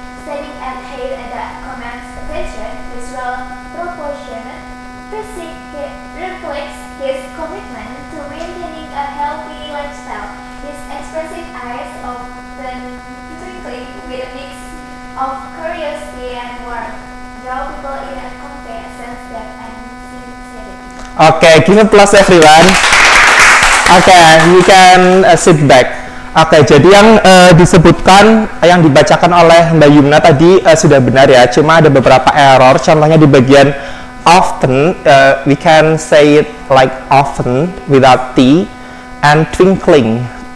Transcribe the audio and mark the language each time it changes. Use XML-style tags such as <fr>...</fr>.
<en>Standing at height that commands attention, his well-proportioned physique reflects his commitment to maintaining a healthy lifestyle. His expressive eyes often twinkling with a mix of curiosity and warmth draw people in and convey a sense depth and sincerity. Okay, give applause everyone. Okay, you can sit back.</en> <id>Oke, jadi yang disebutkan, yang dibacakan oleh Mbak Yumna tadi sudah benar ya. Cuma ada beberapa error. Contohnya di bagian</id> <en>often, we can say it like often without t, and twinkling.</en>